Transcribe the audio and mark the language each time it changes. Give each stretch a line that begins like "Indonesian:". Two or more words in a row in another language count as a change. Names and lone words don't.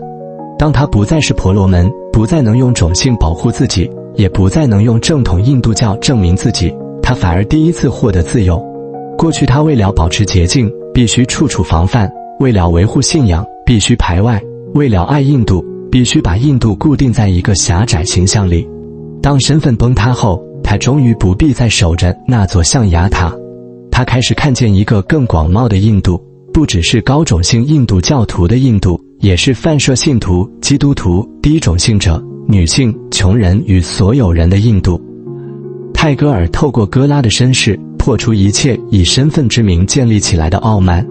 Chinese: 當他不再是婆羅門，不再能用種姓保護自己，也不再能用正統印度教證明自己，他反而第一次獲得自由。過去他為了保持潔淨，必須處處防範；為了維護信仰，必須排外；為了愛印度，必須把印度固定在一個狹窄形象裡。當身份崩塌後，他終於不必再守着那座象牙塔。他開始看見一個更廣袤的印度，不只是高種姓印度教徒的印度，也是泛社信徒、基督徒、低種姓者、女性、窮人與所有人的印度。泰戈爾透過哥拉的身世，破除一切以身份之名建立起來的傲慢。